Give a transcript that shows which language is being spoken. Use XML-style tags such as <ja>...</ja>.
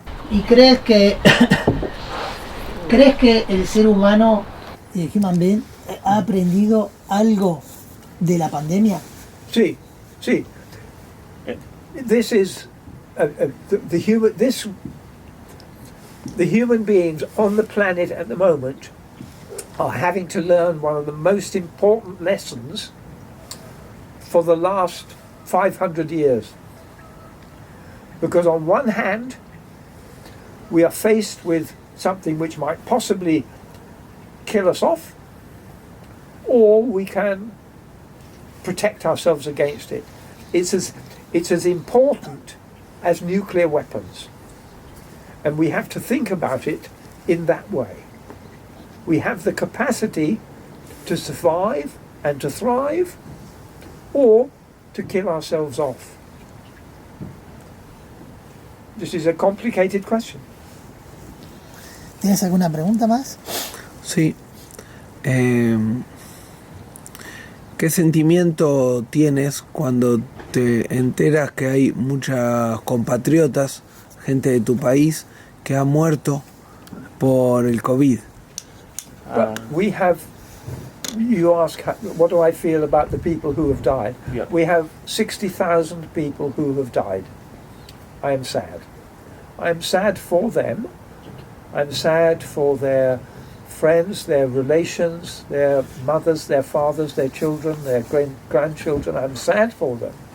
<es>y crees que el ser humano, el</es> <en>human being,</en> <es>ha aprendido algo de la pandemia.</es> <en>See. This is the human beings on the planet at the moment are having to learn one of the most important lessons for the last 500 years. Because on one hand, we are faced with something which might possibly kill us off, or we can protect ourselves against it. It's as important as nuclear weapons. And we have to think about it in that way. We have the capacity to survive and to thrive, or to kill ourselves off. This is a complicated question.</en> <es>¿Tienes alguna pregunta más? Sí. ¿Qué sentimiento tienes cuando te enteras que hay muchas compatriotas, gente de tu país, que ha muerto por el COVID?</es> <en>But we have, you ask, what do I feel about the people who have died? Yeah. We have 60,000 people who have died. I am sad. I am sad for them. I'm sad for their friends, their relations, their mothers, their fathers, their children, their grandchildren. I'm sad for them.</en>